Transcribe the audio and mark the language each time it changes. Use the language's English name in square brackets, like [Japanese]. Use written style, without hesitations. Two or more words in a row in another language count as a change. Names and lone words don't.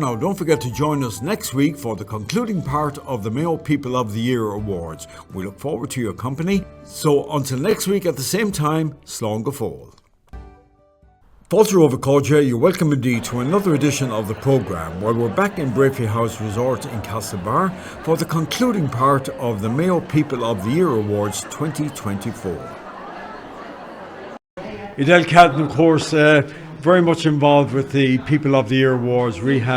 [English] Now, don't forget to join us next week for the concluding part of the Mayo People of the Year Awards. We look forward to your company. So, until next week at the same time, [Irish] slán go fóill. [English] Fáilte over Cóide, you're welcome indeed to another edition of the programme, where we're back in Breaffy House Resort in Castlebar for the concluding part of the Mayo People of the Year Awards 2024. Idel Cadden, of course, very much involved with the People of the Year Awards, Rehab.